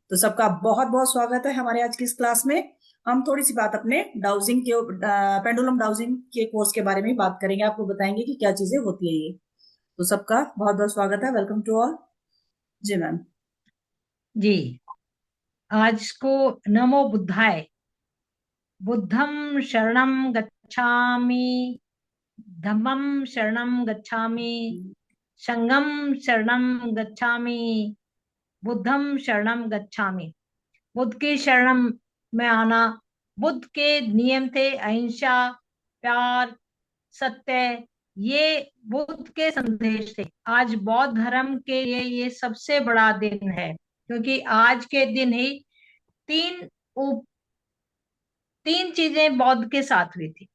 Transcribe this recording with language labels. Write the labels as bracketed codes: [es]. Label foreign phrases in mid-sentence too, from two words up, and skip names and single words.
[hi] तो सबका बहुत बहुत स्वागत है हमारे आज की इस क्लास में। हम थोड़ी सी बात अपने डाउजिंग के [en] pendulum dowsing [hi] के कोर्स के बारे में बात करेंगे, आपको बताएंगे कि क्या चीजें होती है ये। तो सबका बहुत बहुत स्वागत है, [en] welcome to all. [hi] जी मैम। जी। आज को [pi] नमो बुद्धाय। बुद्धं शरणं गच्छामि, धम्मं शरणं गच्छामि, संघं शरणं गच्छामि, बुद्धं शरणं गच्छामि। [hi] बुद्ध के शरण में आना। बुद्ध के नियम थे अहिंसा, प्यार, सत्य। ये बुद्ध के संदेश थे। आज बौद्ध धर्म के लिए ये सबसे बड़ा दिन है, क्योंकि आज के दिन ही तीन तीन चीजें बौद्ध के साथ हुई थी।